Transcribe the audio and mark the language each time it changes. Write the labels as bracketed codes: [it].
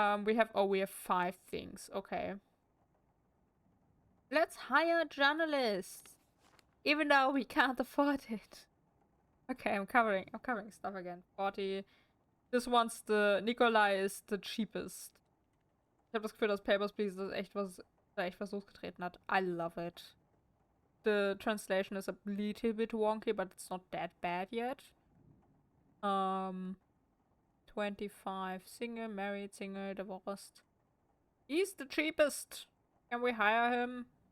[en] We have 5 things. Okay. Let's hire journalists. Even though we can't afford it. Okay, I'm covering stuff again. 40. This one's Nikolai is the cheapest. [de] Ich habe das Gefühl, dass Papers, Please da echt was losgetreten hat. [en] I love it. The translation is a little bit wonky, but it's not that bad yet. 25. Single, married, single, divorced. He's the cheapest. Can we hire him?